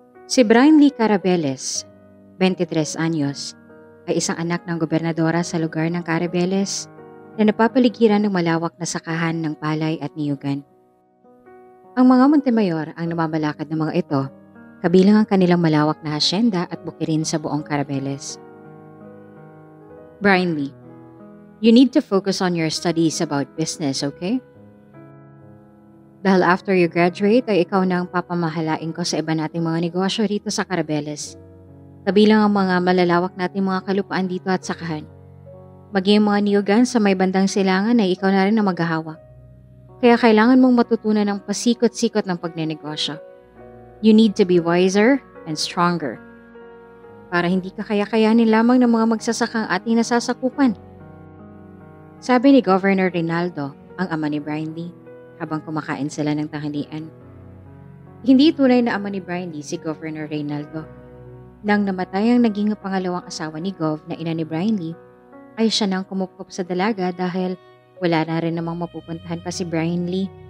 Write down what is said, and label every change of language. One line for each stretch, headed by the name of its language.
Filipino: Si Brian Lee Carabeles, 23 anyos, ay isang anak ng gobernadora sa lugar ng Carabeles na napapaligiran ng malawak na sakahan ng palay at niyugan. Ang mga Montemayor ang namamalakad ng mga ito, kabilang ang kanilang malawak na hasyenda at bukirin sa buong Carabeles.
English: Brian Lee, you need to focus on your studies about business, okay?
Filipino: Dahil
English: after you graduate
Filipino: ay ikaw na ang papamahalain ko sa iba nating mga negosyo rito sa Carabeles. Kabilang ang mga malalawak nating mga kalupaan dito at sakahan. Maging mga niyugan sa may bandang silangan ay ikaw na rin ang maghahawak. Kaya kailangan mong matutunan ng pasikot-sikot ng pagnenegosyo.
English: You need to be wiser and stronger.
Filipino: Para hindi ka kaya-kayanin lamang ng mga magsasakang ating nasasakupan. Sabi ni Governor Reynaldo, ang ama ni Brian Lee, habang kumakain sila ng tanghalian. Hindi tunay na ama ni Brian Lee si Governor Reynaldo. Nang namatay ang naging pangalawang asawa ni Gov na ina ni Brian Lee, ay siya nang kumupkop sa dalaga dahil wala na rin namang mapupuntahan pa si Brian Lee.